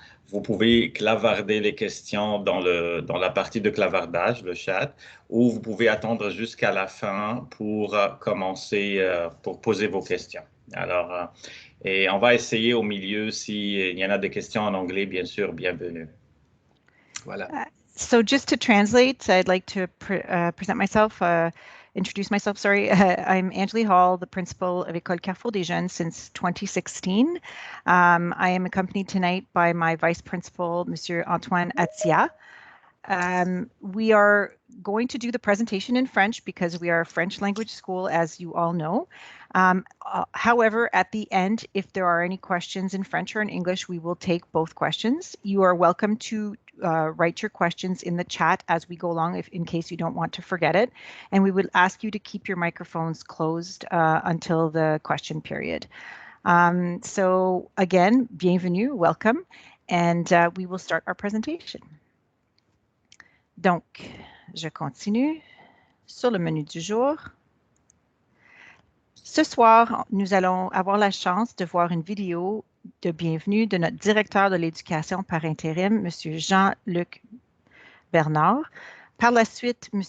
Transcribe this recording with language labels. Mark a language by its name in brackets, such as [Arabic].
[French] Vous pouvez clavarder les questions dans la partie de clavardage, le chat, ou vous pouvez attendre jusqu'à la fin pour commencer, pour poser vos questions. Alors, et on va essayer au milieu, s'il y en a des questions en anglais, bien sûr, bienvenue. Voilà. [English] So just to translate, I'd like to present myself, introduce myself, sorry. I'm Angeli Hall, the principal of École Carrefour des Jeunes since 2016. I am accompanied tonight by my vice principal, Monsieur Antoine Atia. We are going to do the presentation in French because we are a French language school, as you all know. However, at the end, if there are any questions in French or in English, we will take both questions. You are welcome to write your questions in the chat as we go along, in case you don't want to forget it. And we would ask you to keep your microphones closed until the question period. So again, bienvenue, welcome, and we will start our presentation. [French] Donc, je continue sur le menu du jour. Ce soir, nous allons avoir la chance de voir une vidéo de bienvenue de notre directeur de l'éducation par intérim, M. Jean-Luc Bernard. Par la suite, M.